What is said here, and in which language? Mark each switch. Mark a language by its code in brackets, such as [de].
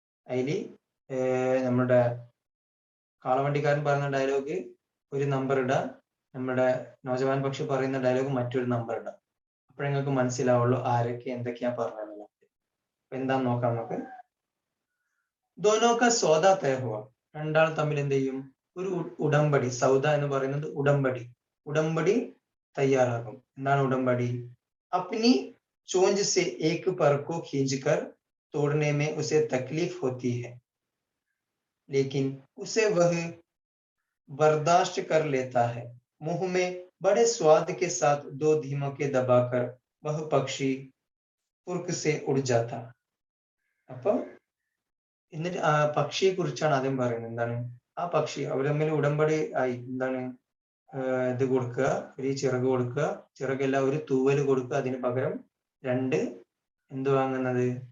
[ml] അതിൽ നമ്മുടെ കാളവണ്ടിക്കാരൻ പറയുന്ന ഡയലോഗ് ഒരു നമ്പർ ഇടുക, നമ്മുടെ നോജവാൻ പക്ഷി പറയുന്ന ഡയലോഗ് മറ്റൊരു നമ്പർ ഇടുക. അപ്പോഴേ നിങ്ങൾക്ക് മനസ്സിലാവുള്ളൂ ആരൊക്കെ എന്തൊക്കെയാ പറഞ്ഞത്. എന്താന്ന് നോക്കാം നമുക്ക്. [hi] ദോനോക്ക സൗദ തയ ഹുവ. [ml] രണ്ടാൾ തമ്മിൽ എന്ത് ചെയ്യും? ഒരു ഉടമ്പടി. സൗദ എന്ന് പറയുന്നത് ഉടമ്പടി തയ്യാറാകും. എന്താണ് ഉടമ്പടി? [hi] അപ്നി ചോഞ്ച് സെ ഏക് पर को खींचकर तोड़ने में उसे तकलीफ होती है, लेकिन उसे वह बर्दाश्त कर लेता है. मुंह में बड़े स्वाद के साथ 2 धीमके दबाकर वह पक्षी फुर्क से उड़ जाता. [ml] അപ്പൊ എന്നിട്ട് ആ പക്ഷിയെ കുറിച്ചാണ് ആദ്യം പറയുന്നത്. എന്താണ്? ആ പക്ഷി അവർ തമ്മിൽ ഉടമ്പടി ആയി. എന്താണ്? ഇത് കൊടുക്കുക, ഒരു ചിറക് കൊടുക്കുക, ചിറകല്ല ഒരു തൂവല് കൊടുക്കുക, അതിന് പകരം 2 എന്ത് വാങ്ങുന്നത്?